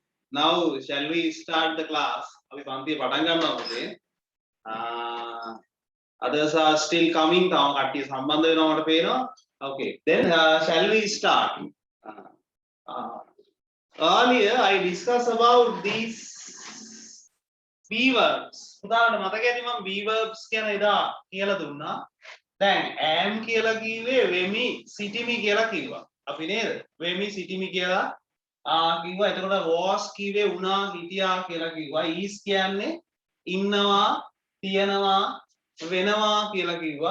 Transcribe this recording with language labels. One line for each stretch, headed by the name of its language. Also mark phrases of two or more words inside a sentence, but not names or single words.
English: now shall we start the class?
Sinhala: අපි පන්තිය පටන් ගන්නවා පුතේ.
English: Others are still coming.
Sinhala: තාම කට්ටිය සම්බන්ධ වෙනවා මට පේනවා.
English: Okay, then shall we start? Earlier I discussed about these be verbs.
Sinhala: උදාහරණ මතක ඇති මම
English: be verbs
Sinhala: කියන එදා කියලා දුන්නා. දැන් am කියලා කිව්වේ වෙමි සිටිමි කියලා කිව්වා. අපි නේද? වෙමි සිටිමි කියලා කිව්වා. එතකොට was කිව්වේ උනා හිටියා කියලා කිව්වා. is කියන්නේ ඉන්නවා තියනවා වෙනවා කියලා කිව්වා.